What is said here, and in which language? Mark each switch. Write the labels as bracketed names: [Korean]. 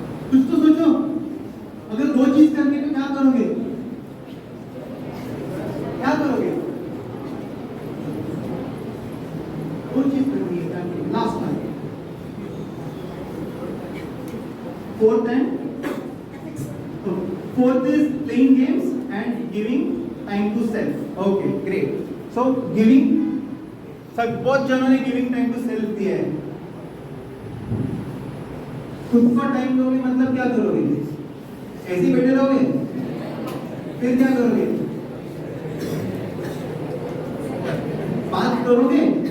[Hindi] कुछ तो सोचो, अगर दो चीज करने पे क्या करोगे? क्या करोगे? दो चीज करनी है करके last time. [English] Fourth is playing games and giving time to self. Okay, great. So giving, [Hindi] सब बहुत जनों ने [English] giving time to self [Hindi] दिया है. खुद को टाइम दोगे मतलब क्या करोगे? ऐसे ही बैठे रहोगे? फिर क्या करोगे? बात करोगे?